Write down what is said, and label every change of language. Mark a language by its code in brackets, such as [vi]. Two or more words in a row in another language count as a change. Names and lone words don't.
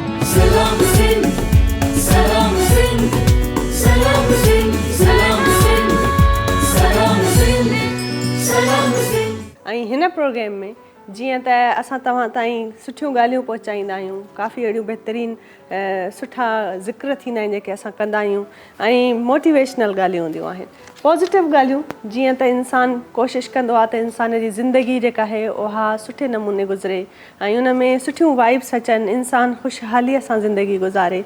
[sd] Salam Sindh, Salam Sindh, Salam Sindh, Salam Sindh, Salam Sindh, Salam Sindh. ऐं हिन प्रोग्राम में जीअं त असां तव्हां ताईं सुठियूं ॻाल्हियूं पहुचाईंदा आहियूं, काफ़ी अहिड़ियूं बहितरीनु सुठा ज़िक्र थींदा आहिनि जेके असां कंदा आहियूं ऐं मोटिवेशनल ॻाल्हियूं हूंदियूं आहिनि, पॉज़िटिव ॻाल्हियूं जीअं त इंसानु कोशिशि कंदो आहे त इंसान जी ज़िंदगी जेका आहे उहा सुठे नमूने गुज़रे ऐं उन में सुठियूं वाइब्स अचनि, इंसानु ख़ुशहालीअ सां ज़िंदगी गुज़ारे।